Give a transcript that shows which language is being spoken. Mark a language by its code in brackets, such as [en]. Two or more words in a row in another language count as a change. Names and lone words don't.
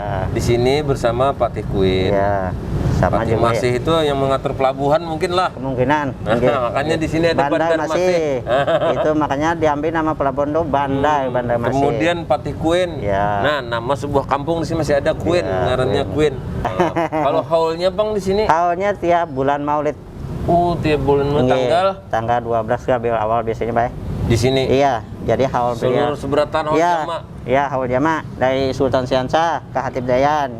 [id] di sini bersama Patih Kuin. Ya, sama Patih juga Masih itu yang mengatur pelabuhan mungkin lah. kemungkinan. Nah, makanya di sini ada Bandar Bandar Masih. Masih. Itu makanya diambil nama pelabuhan itu Bandar Masih. Kemudian Patih Kuin. Ya. Nah, nama sebuah kampung di sini masih ada Kuin, Ya, [bjn] ngarannya Kuin. [id] Kalau haulnya Bang di sini? tahunnya tiap bulan Maulid. Tiap bulan Nggih, tanggal tanggal 12 Rabiul Awal biasanya Pak. di sini. Iya, jadi haul beliau. Seluruh seberatan haul Iya, jamaah. iya haul jamaah dari Sultan Suriansah ke Khatib Dayan.